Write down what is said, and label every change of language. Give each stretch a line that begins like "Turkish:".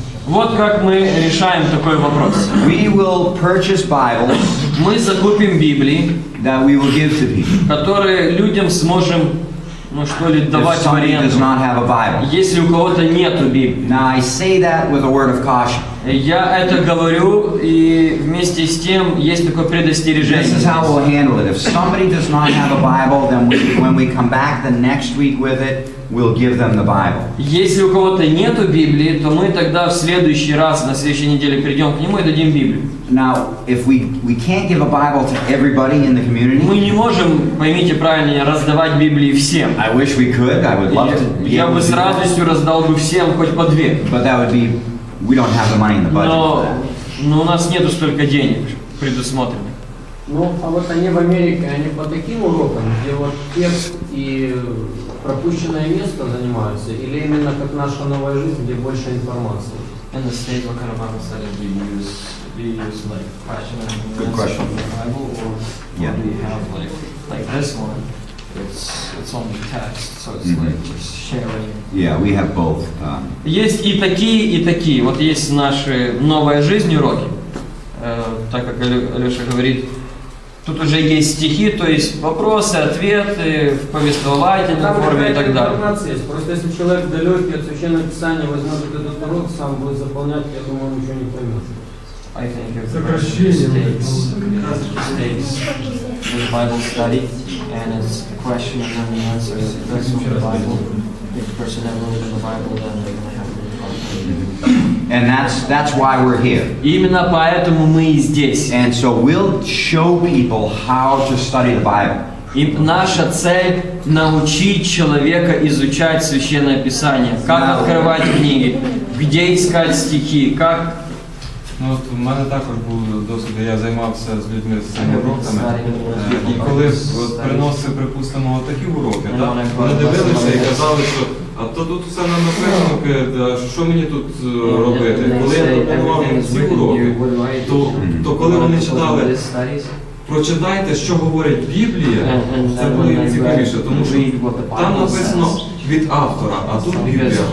Russian: Вот как мы решаем такой вопрос.
English: We will purchase Bibles
Russian: Мы закупим Библии,
English: that we will give to people.
Russian: которые людям сможем, ну что ли,
English: If
Russian: давать в
English: somebody does
Russian: аренду,
English: not have a Bible.
Russian: если у кого-то нету Библии.
English: Now, I say that with a word of caution.
Russian: Я это говорю, и вместе с тем есть такое предостережение.
English: This is how we'll handle it. If somebody does not have a Bible, then when we come back the next week with it, we'll give them the Bible.
Russian: Если у кого-то нету Библии, то мы тогда в следующий раз, на следующей неделе придем к нему и дадим Библию.
English: Now, if we can't give a Bible to everybody in the community,
Russian: Мы не можем, поймите правильно, раздавать Библии всем.
English: I wish we could. I would love to be
Russian: Я
English: able
Russian: бы
English: to
Russian: с
English: do that.
Russian: радостью раздал бы всем хоть по две.
English: But that would be, we don't have the money in the budget for that.
Russian: Но у нас нету столько денег предусмотренных. Ну, а вот они в Америке, они по таким урокам, где вот текст и пропущенное место занимаются, или именно как наша новая жизнь, где больше информации?
English: In the state, what kind of Bible study do you use like question and Good answer question. from the Bible, or Yeah. do you have like this one? It's only text, so it's like just sharing. Yeah, we have both.
Russian: Есть и такие, и такие. Вот есть наши «Новая жизнь» уроки. Так как Алеша говорит, Тут уже есть стихи, то есть вопросы, ответы в повествовательной Там форме и так далее. информация есть. Просто если человек далекий от Священного Писания возьмет этот урок, сам будет заполнять, я думаю, он ничего не поймет.
English: I think if
Russian: Сокращение.
English: states the Bible study and it's a question and then the answer is that's from the Bible. If the person never read the Bible, then they're going to have a problem. And that's why we're here.
Russian: Именно поэтому мы и здесь.
English: And so we'll show people how to study the Bible.
Russian: И наша цель – научить человека изучать Священное Писание. Как открывать книги, где искать стихи, как...
Ukrainian: Ну, от у мене також був досвід, я займався з людьми з цими уроками. І коли от приносив, припустимо, такі уроки, так, вони дивилися і казали, що а то тут все нам написано, що мені тут робити. Коли я пропонував їм ці уроки, то коли вони читали, прочитайте, що говорить Біблія, це було їм цікавіше, тому що там написано від автора, а тут Біблія.